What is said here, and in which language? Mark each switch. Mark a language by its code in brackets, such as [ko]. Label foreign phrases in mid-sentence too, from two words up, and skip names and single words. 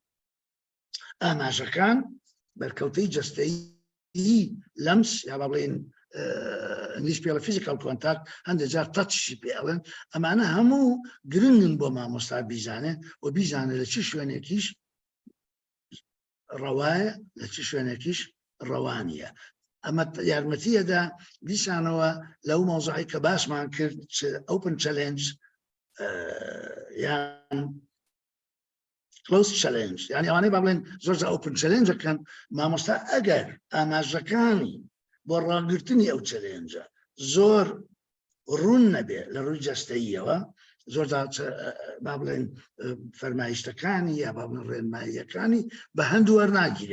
[ckb] ئاماژەکان بەرکەوتەی جەستەیی لەمس یا با بڵێن ئینگلیش پێڵە [en] physical contact [ckb] هەندێک جار تەچشی پێڵێن ئەمانە هەموو گرنگن بۆ مامۆستا بیزانێ و بیزانێت لە چ شوێنێکیش ڕەوایە لە چ شوێنێکیش ڕەوانیە ئەمە یارمەتیەدا دیسانەوە لەو مۆزوعی کە باسمان کرد [en] open challenge [ckb] یان [en] closed challenge [ckb] یعنی ئەوانەی با بڵێن زۆر [en] open challenge [ckb] ئەکەن مامۆستا ئەگەر ئاماژەکانی بۆ ڕاگررتنی ئەو چەلێنجە زۆر ڕوون نەبێ لە ڕووی جەستەییەوە زۆر با بڵێن فەرمایشتەکانی یا با بڵێن ڕێنماییەکانی بە هەندوو وەرناگیرێ